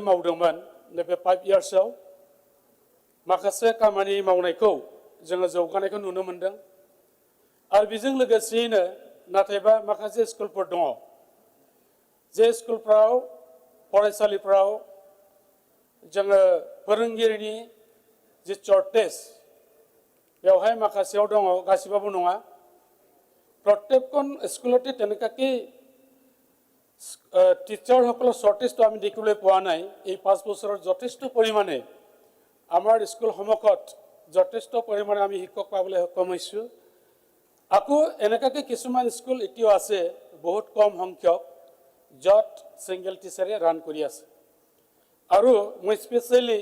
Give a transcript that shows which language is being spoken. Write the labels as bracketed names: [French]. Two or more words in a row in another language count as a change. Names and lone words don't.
[Bodo] मावदोंमोन नैबे 5 इयार्सआव माखासे खामानि मावनायखौ जोङो जौगानायखौ नुनो मोनदों आरो बेजों लोगोसेयैनो नाथायबा माखासे स्कुलफोर दङ जे स्कुलफ्राव फरायसालिफ्राव जोङो फोरोंगिरिनि जे सर्टेज बेवहाय माखासेयाव दङ गासिबाबो नङा प्रत्येकखन स्कुलते তেনেকাকৈ [English] teachers' shortage [Assamese] আমি দেখিবলৈ পোৱা নাই এই 5 বছৰত যথেষ্ট পৰিমাণে আমাৰ স্কুলসমূহত যথেষ্ট পৰিমাণে আমি শিক্ষক পাবলৈ সক্ষম হৈছোঁ আকৌ এনেকাকৈ কিছুমান স্কুল এতিয়াও আছে বহুত কম সংখ্যক য'ত [English] single teacher run [Assamese] কৰি আছে আৰু মই স্পেশালি